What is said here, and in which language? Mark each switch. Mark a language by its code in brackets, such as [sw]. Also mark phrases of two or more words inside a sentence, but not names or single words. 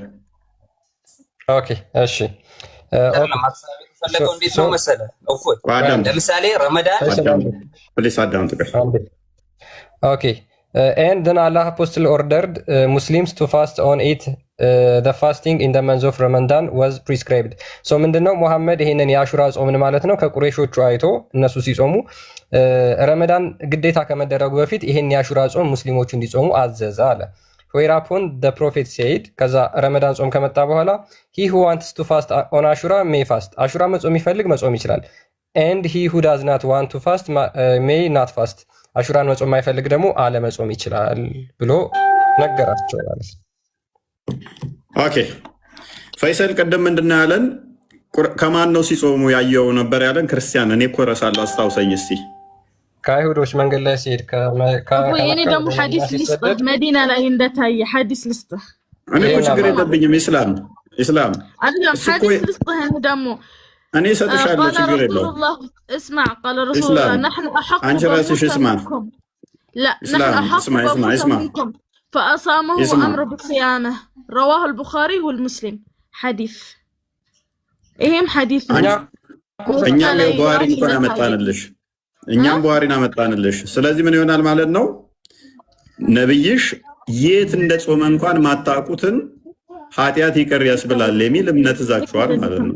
[am] ኦኬ እሺ ፈለገው እንዴት ነው መሰለህ? ለምሳሌ ረመዳን [en] ኦኬ and then Allah apostle ordered Muslims to fast on it the fasting in the month of Ramadan was prescribed. [am] so ምንድነው ሙሐመድ ይሄንን የአሹራ ጾምን ማለት ነው ከቁረይሾቹ አይቶ እነሱ ሲጾሙ ረመዳን ግዴታ ከመደረጉ በፊት ይሄን የአሹራ ጾም ሙስሊሞቹ እንዲጾሙ አዘዘ አለ። [en] whereupon the prophet said [am] ከዛ ረመዳን ጾም ከመጣ በኋላ [en] he who wants to fast on Ashura may fast [am] አሹራ መጾም ይፈልግ መጾም ይችላል [en] and he who does not want to fast may not fast [am] አሹራን መጾም የማይፈልግ ደግሞ አለመጾም ይችላል ብሎ ነገራቸው ማለት ነው። ኦኬ ፈይሰል ቀደም ምንድነው ያለን? ከማን ነው ሲጾሙ ያየው ነበር ያለን? ክርስቲያን። እኔ እኮ እረሳለሁ፣ አስታውሰኝ እስቲ። ከአይሁዶች መንገድ ላይ ሲሄድ እኔ ደግሞ ሐዲስ ልስጥህ፣ መዲና ላይ እንደታየ ሐዲስ ልስጥህ። እኔ እኮ ችግር የለብኝም። ኢስላም አይደለም ሐዲስ ልስጥህ። እኔ ደግሞ እኔ እሰጥሻለሁ፣ ችግር የለውም። [ar] اسمع قال رسول الله نحن احق [am] አንቺ ራስሽ اسمع [ar] لا نحن احق منكم فاصامه وامر بصيامه رواه البخاري والمسلم حديث [am] ይሄም ሐዲስ ነው። እኛም የቡኻሪን እንኳን አመጣንልሽ፣ እኛም ቡኻሪን አመጣንልሽ። ስለዚህ ምን ይሆናል ማለት ነው? ነብይሽ የት እንደጾመ እንኳን ማታውቁትን ኃጢአት ይቅር ያስብላል የሚል እምነት ይዛችኋል ማለት ነው።